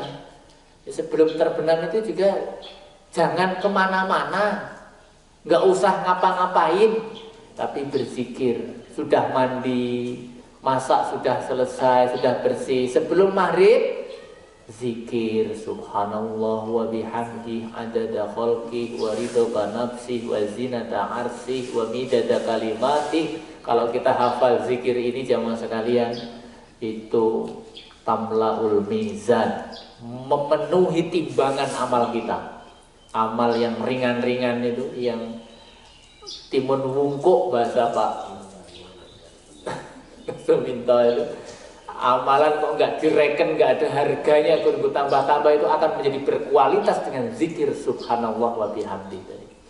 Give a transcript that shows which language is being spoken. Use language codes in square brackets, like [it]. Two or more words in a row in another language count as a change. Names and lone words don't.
[id] Ya, sebelum terbenam itu juga jangan kemana-mana, nggak usah ngapa-ngapain, tapi berzikir. Sudah mandi, masak sudah selesai, sudah bersih, sebelum maghrib zikir [ar] سبحان الله وبحمده عدد خلقه ورضا نفسه وزنة عرشه ومداد كلماته. [id] Kalau kita hafal zikir ini jamaah sekalian, itu [ar] تملأ الميزان, [id] memenuhi timbangan amal kita. Amal yang ringan-ringan itu, yang [jv] timun wungkuk [id] bahasa Pak Suminto itu, amalan kok nggak direken, nggak ada harganya, kudu tambah-tambah, itu akan menjadi berkualitas dengan zikir [ar] سبحان الله وبحمده [id] tadi.